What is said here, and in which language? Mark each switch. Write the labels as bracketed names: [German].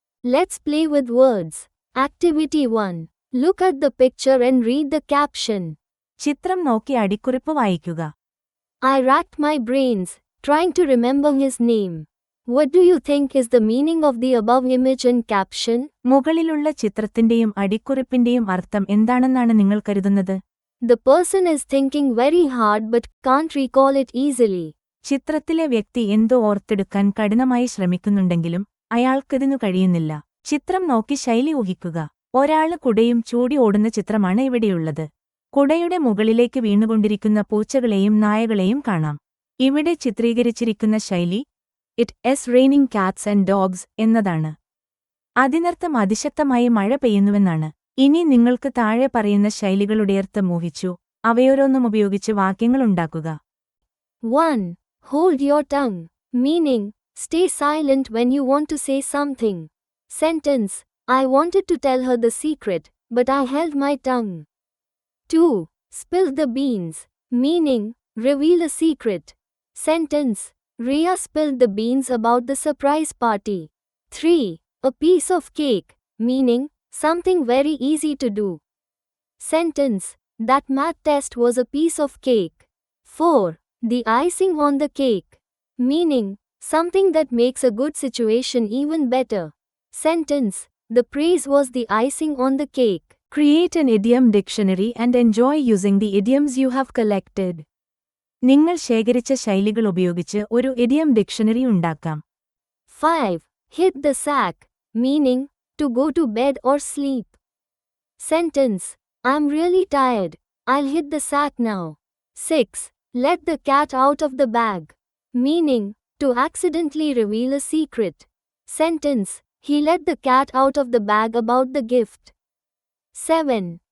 [English] Let's play with words. Activity 1. Look at the picture and read the caption. [Malayalam] ചിത്രം നോക്കി അടിക്കുറിപ്പ് വായിക്കുക. [English] I racked my brains, trying to remember his name. What do you think is the meaning of the above image and caption? [Malayalam] മുകളിലുള്ള ചിത്രത്തിന്റെയും അടിക്കുറിപ്പിന്റെയും അർത്ഥം എന്താണെന്നാണ് നിങ്ങൾ കരുതുന്നത്? [English] The person is thinking very hard but can't recall it easily. [Malayalam] ചിത്രത്തിലെ വ്യക്തി എന്തോ ഓർത്തെടുക്കാൻ കഠിനമായി ശ്രമിക്കുന്നുണ്ടെങ്കിലും അയാൾക്കിതിനു കഴിയുന്നില്ല. ചിത്രം നോക്കി ശൈലി ഊഹിക്കുക. ഒരാള് കുടയും ചൂടി ഓടുന്ന ചിത്രമാണ് ഇവിടെയുള്ളത്. കുടയുടെ മുകളിലേക്ക് വീണുകൊണ്ടിരിക്കുന്ന പൂച്ചകളെയും നായകളെയും കാണാം. ഇവിടെ ചിത്രീകരിച്ചിരിക്കുന്ന ശൈലി [English] it raining cats and dogs [Malayalam] എന്നതാണ്. അതിനർത്ഥം അതിശക്തമായി മഴ പെയ്യുന്നുവെന്നാണ്. ഇനി നിങ്ങൾക്ക് താഴെ പറയുന്ന ശൈലികളുടെ അർത്ഥം ഊഹിച്ചു അവയോരോന്നും ഉപയോഗിച്ച് വാക്യങ്ങളുണ്ടാക്കുക. [English] 1. Hold your tongue. Meaning, stay silent when you want to say something. Sentence, I wanted to tell her the secret, but I held my tongue. 2. Spill the beans. Meaning, reveal a secret. Sentence, Rhea spilled the beans about the surprise party. 3. A piece of cake. Meaning, something very easy to do. Sentence, that math test was a piece of cake. 4. The icing on the cake. Meaning, something that makes a good situation even better. Sentence, the praise was the icing on the cake. Create an idiom dictionary and enjoy using the idioms you have collected. [Malayalam] നിങ്ങൾ ശേഖരിച്ച ശൈലികൾ ഉപയോഗിച്ച് ഒരു idiom dictionary ഉണ്ടാക്കാം. [English] 5. Hit the sack. Meaning, to go to bed or sleep. Sentence, I'm really tired. I'll hit the sack now. 6. Let the cat out of the bag. Meaning, to accidentally reveal a secret. Sentence, he let the cat out of the bag about the gift. 7.